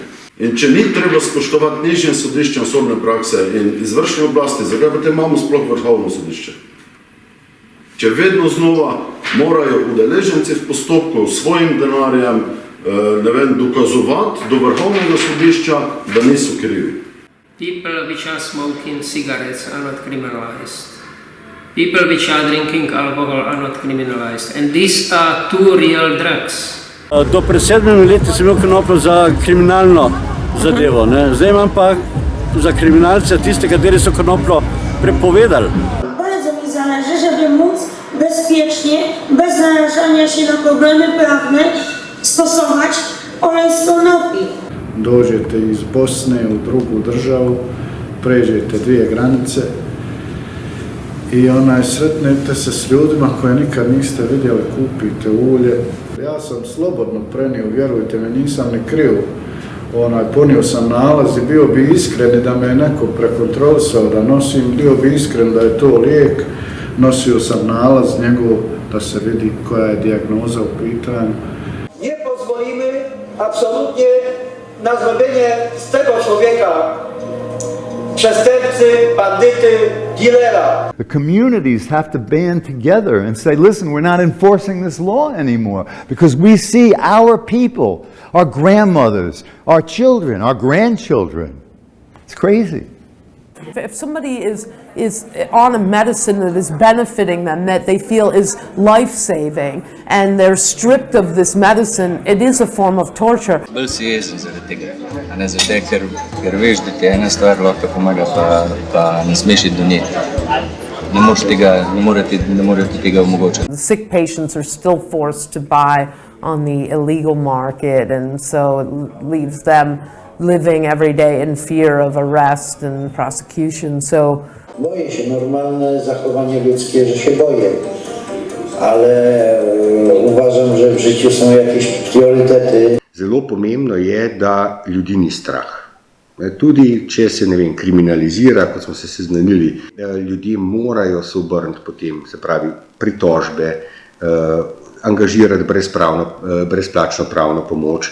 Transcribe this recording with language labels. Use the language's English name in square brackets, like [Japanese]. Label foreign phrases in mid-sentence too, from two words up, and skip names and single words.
[Slovenian] In če ni treba spoštovati nižjim sodiščem sodne prakse in izvršne oblasti, zakaj potem imamo sploh Vrhovno sodišče? Če vedno znova morajo udeleženci v postopku s svojim denarjem dokazovati do Vrhovnega sodišča, da niso krivi. [English] People which are smoking cigarettes are not criminalized. People which are drinking alcohol are not criminalized. And these are two real drugs. [Slovenian] Do pred 7 leti sem imel konopljo za kriminalno zadevo. Ne? Zdaj imam pa za kriminalce tiste, kateri so konopljo prepovedali. [Polish] Bardzo mi zależy, żeby móc bezpiecznie, bez narażania się na problemy prawne, stosować olej z konopi. [Bosnian] Dođete iz Bosne u drugu državu, pređete 2 granice i sretnete se s ljudima koje nikad niste vidjeli, kupite ulje. Ja sam slobodno prenio, vjerujte me, nisam ni kriv. Ponio sam nalaz i bio bi iskren da me neko prekontrolisao da nosim, bio bi iskren da je to lijek. Nosio sam nalaz njegov da se vidi koja je dijagnoza u pitanju. [Polish] Nie pozwolimy absolutnie na zrobienie z tego człowieka przestępcy, bandyty, dealera. [English] The communities have to band together and say, listen, we're not enforcing this law anymore because we see our people, our grandmothers, our children, our grandchildren. It's crazy. If somebody is on a medicine that is benefiting them, that they feel is life-saving, and they're stripped of this medicine, it is a form of torture. [Slovenian] Bolj si jezen zaradi tega, a ne zaradi tega, ker veš, da ti ena stvar lahko pomaga, pa ne smeš iti do nje. Ne morete tega omogočiti. The sick patients are still forced to buy on the illegal market, and so it leaves them living every day in fear of arrest and prosecution. So [Polish] Boję się, normalne zachowanie ludzkie, że się boję, ale uważam, że w życiu są jakieś priorytety. [Slovenian] Zelo pomembno je, da ljudi ni strah. Tudi če se, ne vem, kriminalizira, kot smo se seznanili, ljudje morajo se obrniti potem, se pravi, pritožbe, angažirati brezplačno pravno pomoč.